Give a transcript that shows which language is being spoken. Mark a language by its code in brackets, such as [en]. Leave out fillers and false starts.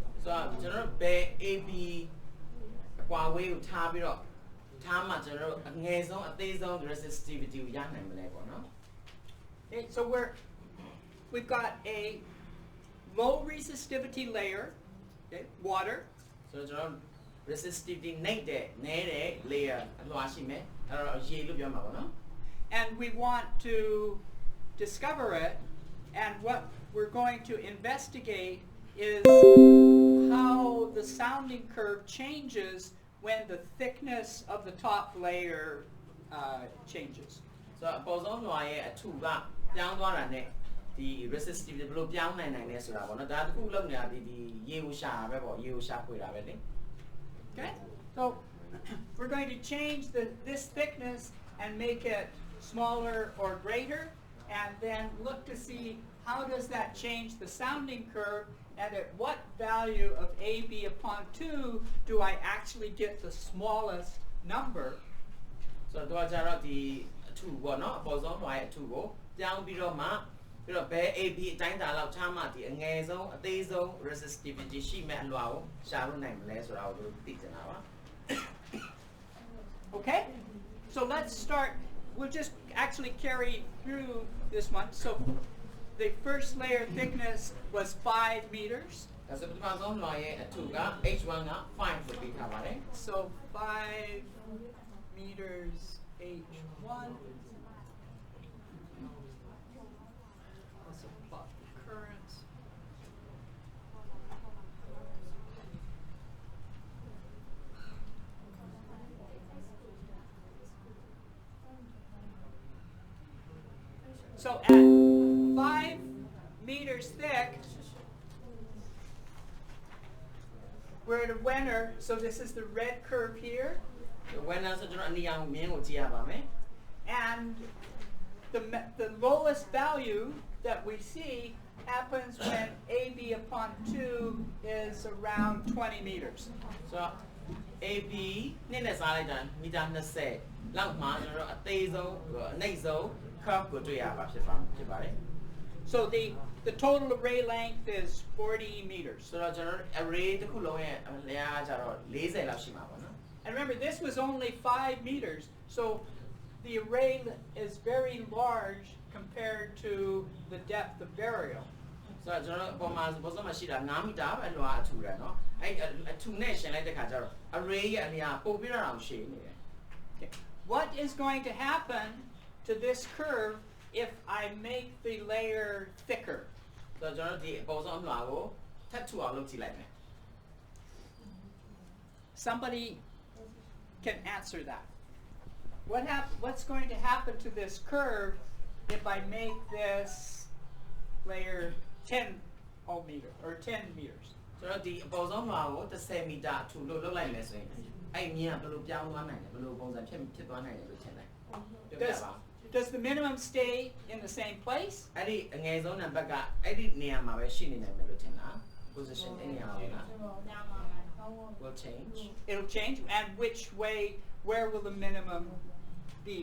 [my] ဆိုတော့ကျွန်တော်တို့ဘယ် AB အကွာဝေးကိုထားပြီးတော့ထားမှကျွန်တော်တို့အငယ်ဆုံးအသေးဆုံး resistivity ကိုရနိုင်မလဲပေါ့နော် [en] Okay, so we've got a low resistivity layer, okay, water. [my] ဆိုတော့ကျွန်တော် resistivity နေတဲ့ layer အလွှာရှိမယ်အဲ့တော့ရေလို့ပြောမှာပေါ့နော် [en] And we want to discover it, and what we're going to investigate is how the sounding curve changes when the thickness of the top layer changes. [my] ဆိုတော့အပေါ်ဆုံးလွှာရဲ့အထူကပြောင်းသွားတာနဲ့ဒီ resistivity ဘယ်လိုပြောင်းနိုင်လဲဆိုတာပေါ့နော်ဒါတစ်ခုလုံးနေတာဒီရေကိုရှာတာပဲပေါ့ရေကိုရှာဖွေတာပဲလေ [en] Okay, so we're going to change this thickness and make it smaller or greater, and then look to see how does that change the sounding curve, and at what value of AB upon 2 do I actually get the smallest number. [my] ဆိုတော့ကြတော့ဒီအထူပေါ့နော်အပေါ်ဆုံးလွှာရဲ့အထူကိုပြောင်းပြီးတော့မှပြီးတော့ဘယ် AB အတိုင်းတာလောက်ချမှဒီအငယ်ဆုံးအသေးဆုံး resistivity ရှိမဲ့အလွှာကိုရှာလို့နိုင်မလဲဆိုတာကိုတို့သိချင်တာပါ [en] Okay, so let's start. We'll just actually carry through this one. So the first layer thickness was 5 meters. [my] ဒါဆိုပထမဆုံးလွှာရဲ့အထူက H1 က5လို့ပြီးထားပါတယ် [en] So 5 meters H1. Let's plot the currents. So at 5 meters thick, we're at a winner. So this is the red curve here. [my] when ဆိုကျွန်တော်အနီအောင်မြင်းကိုကြည့်ရပါမယ် [en] And the lowest value that we see happens when AB upon 2 is around 20 meters. [my] ဆိုတော့ AB နဲ့စားလိုက်တာမီတာ20လောက်မှကျွန်တော်အသေးဆုံးအနှိမ့်ဆုံး curve ကိုတွေ့ရပါဖြစ်ပါတယ် [en] So the total array length is 40 meters. [my] ဆိုတော့ကျွန်တော် array တစ်ခုလုံးရဲ့အလျားကကျတော့40လောက်ရှိမှာပေါ့နော် [en] And remember, this was only 5 meters, so the array is very large compared to the depth of burial. [my] ဆိုတော့ကျွန်တော်အပေါ်မှာပေါ်ဆုံးမှာရှိတာ9မီတာပဲလွှာအထူတယ်နော်အဲ့အထူနဲ့ရှင်လိုက်တဲ့ခါကျတော့ array ရဲ့အလျားပို့ပြီးတော့အောင်ရှည်နေတယ် [en] Okay. What is going to happen to this curve if I make the layer thicker? [my] ဆိုတော့ကျွန်တော်ဒီအပေါ်ဆုံးလွှာကိုထပ်ထူအောင်လုပ်ကြည့်လိုက်မယ် [en] Somebody can answer that. What's going to happen to this curve if I make this layer 10 meter or 10 meters? [my] ဆိုတော့ဒီအပေါ်ဆုံးလွှာကို10မီတာအထူလို့လုပ်လိုက်မယ်ဆိုရင်အဲ့မြင်းကဘယ်လိုပြောင်းသွားနိုင်လဲဘယ်လိုပုံစံဖြစ်သွားနိုင်လဲလို့ထင်တယ် [en] does the minimum stay in the same place? [my] အဲ့ဒီအငယ်ဆုံးနံပါတ်ကအဲ့ဒီနေရာမှာပဲရှိနေနိုင်မယ်လို့ထင်တာ position အဲ့နေရာမှာလား [en] will change It'll change. And which way, where will the minimum be?